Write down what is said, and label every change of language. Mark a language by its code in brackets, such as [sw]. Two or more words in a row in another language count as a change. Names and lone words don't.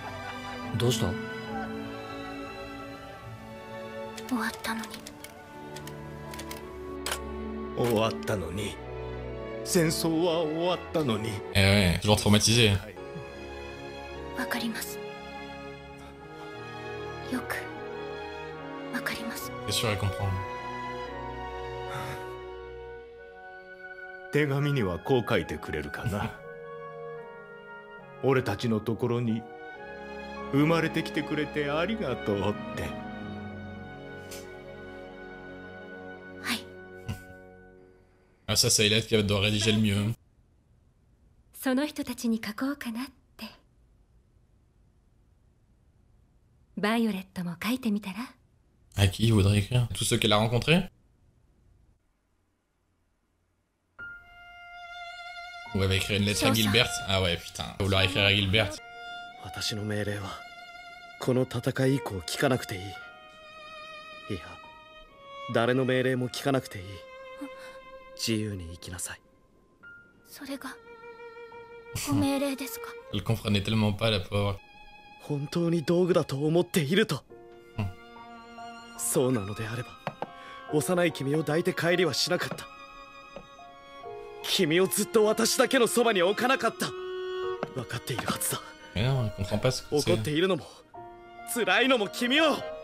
[fr] Eh ouais, toujours traumatisé. C'est sûr, elle comprend. [ja] 手紙にはこう書いてくれるかな。俺たちのところに生まれてきてくれてありがとうって。 [fr] はい。Ah ça c'est Elette qui doit rédiger le mieux. [ja] その人たちに書こうかなって。バイオレットも書いてみたら? [fr] À qui il voudrait écrire? Tous ceux qu'elle a rencontrés? Ou elle va écrire une lettre à Gilbert? Ah ouais, putain. Elle va vouloir écrire à Gilbert. [ja] 私の命令はこの戦い以降聞かなくていい。いや、誰の命令も聞かなくていい。自由に生きなさい。それがご命令ですか? [fr] Elle comprenait tellement pas la pauvre. [ja] 本当に道具だと思っていると。そうなのであれば、幼い君を抱いて帰りはしなかった。君をずっと私だけのそばに置かなかった。分かっているはずだ。怒っているのも辛いのも君を。